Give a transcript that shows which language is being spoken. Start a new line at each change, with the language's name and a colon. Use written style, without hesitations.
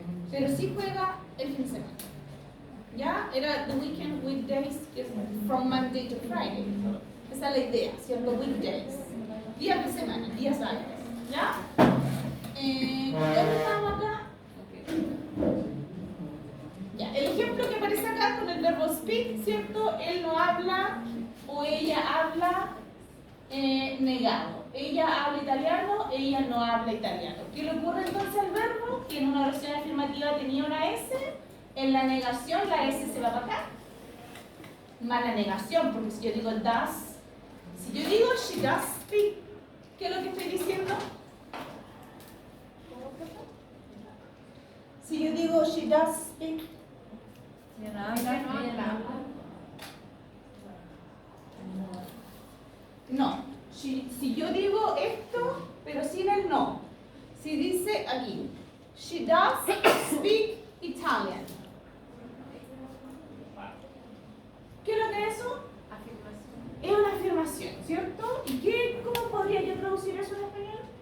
Spanish: Pero sí juega el fin de semana. ¿Ya? Era
English: the weekend, weekdays,
Spanish: que es
English: from Monday to Friday.
Spanish: Esa es la idea, ¿cierto? Weekdays. Días de semana, días hábiles. ¿Ya? ¿Dónde estamos acá? Ya, el ejemplo que aparece acá con el verbo speak, ¿cierto? Él no habla o ella habla negado. Ella habla italiano, ella no habla italiano. ¿Qué le ocurre entonces al verbo? Que en una oración afirmativa tenía una S, en la negación la S se va para acá. Más la negación, porque si yo digo does, si yo digo
English: she does speak,
Spanish: ¿qué es lo que estoy diciendo? Si yo digo
English: she does speak,
Spanish: Si no habla, ella no habla. no. Si yo digo esto, pero sin el no. Si dice aquí,
English: she does speak Italian.
Spanish: ¿Qué es lo que es eso? Es una afirmación, ¿cierto? ¿Y cómo podría yo traducir eso en español?